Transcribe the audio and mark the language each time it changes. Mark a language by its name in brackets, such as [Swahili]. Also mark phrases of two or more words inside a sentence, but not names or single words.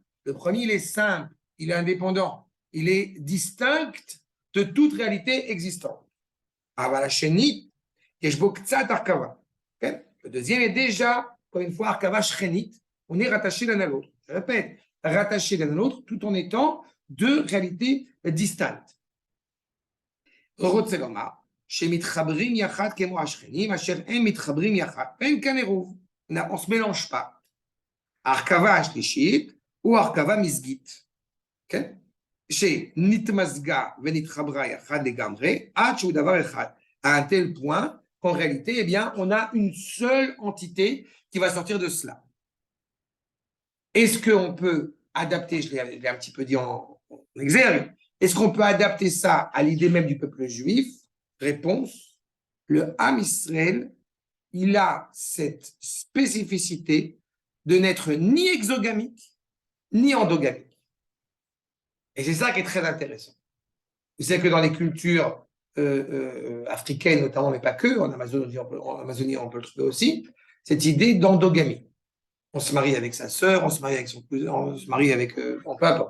[French] Le premier, il est simple, il est indépendant. Il est distinct de toute réalité existante. Le deuxième est déjà, encore une fois, [Hebrew] הרכבה שכנית, [French] on est rattaché l'un à l'autre. Je répète, rattaché l'un à l'autre tout en étant deux réalités distinctes. [Hebrew] רוצה לומר שמתחברים יחד כמו השכנים, אשר הם מתחברים יחד, והם כאן עירוב. [French] On ne se mélange pas. [Hebrew] ההרכבה השלישית הוא הרכבה מזגית. כן? שנתמזגה ונתחברה יחד לגמרי, עד שהוא דבר אחד. [French] À un tel point qu'en réalité, eh bien, on a une seule entité qui va sortir de cela. Est-ce qu'on peut adapter, je l'ai un petit peu dit en exergue, est-ce qu'on peut adapter ça à l'idée même du peuple juif? Réponse, le [Hebrew] עם ישראל, [French] il a cette spécificité de n'être ni exogamique, ni endogamique. Et c'est ça qui est très intéressant. Vous savez que dans les cultures africaines notamment, mais pas que, en Amazonie on peut le trouver aussi, cette idée d'endogamie. On se marie avec sa sœur, on se marie avec son cousin, on se marie avec, peu importe.